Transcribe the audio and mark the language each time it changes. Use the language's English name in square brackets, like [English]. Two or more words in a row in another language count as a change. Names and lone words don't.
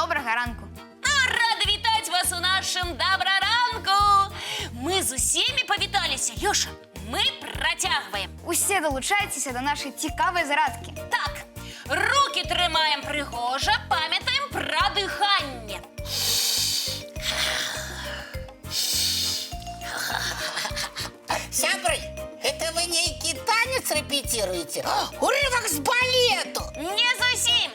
[Belarusian] добрага ранку. Рада вітаць вас у нашым добраранку. Мы з усімі павіталіся. Лёша, мы працягваем. Усе долучайтеся до нашей цікавой зарадки. Так, руки трымаем прыгожа, памятаем пра дыханне. Сябры, это вы нейкі танец репетируете? Урывак з балету! Не зусім.